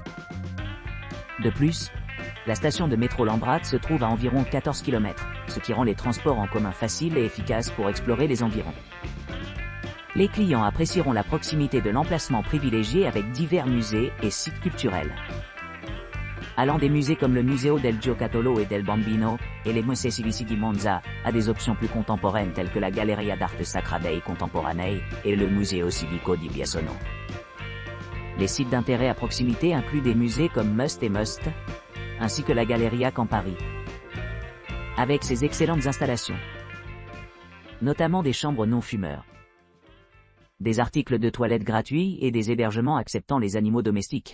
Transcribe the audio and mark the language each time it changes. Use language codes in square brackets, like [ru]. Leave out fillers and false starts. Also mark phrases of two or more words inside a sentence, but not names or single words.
[fr] De plus, la station de métro Lambrat se trouve à environ 14 km, ce qui rend les transports en commun faciles et efficaces pour explorer les environs. Les clients apprécieront la proximité de l'emplacement privilégié avec divers musées et sites culturels. Allant des musées comme le Museo del Giocattolo et del Bambino, et les Musei Civici di Monza, à des options plus contemporaines telles que la Galleria d'Arte Sacra dei Contemporanei, et le Museo Civico di Biassono. Les sites d'intérêt à proximité incluent des musées comme Must et Must, ainsi que la Galleria Campari, avec ses excellentes installations, notamment des chambres non-fumeurs, des articles de toilette gratuits et des hébergements acceptant les animaux domestiques.